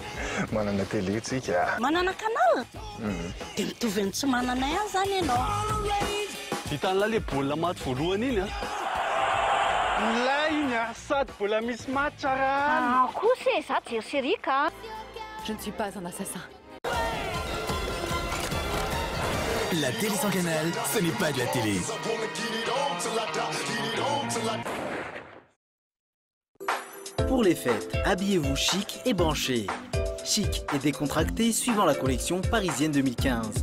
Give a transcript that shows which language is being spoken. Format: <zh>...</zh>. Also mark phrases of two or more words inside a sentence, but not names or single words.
<mg>Manana télé tsika. Manana canal? Dia mitovy ny tsy mananay azy zany ianao. Hitan'la le baolina maty voalohany iny a. Ilay iny a, sady mbola misy maty tsara. Kosa e, za jery sérika.</mg> <fr>Je ne suis pas un assassin. La télé sans canal, ce n'est pas de la télé. Pour les fêtes, habillez-vous chic et branché. Chic et décontracté suivant la collection parisienne 2015.</fr>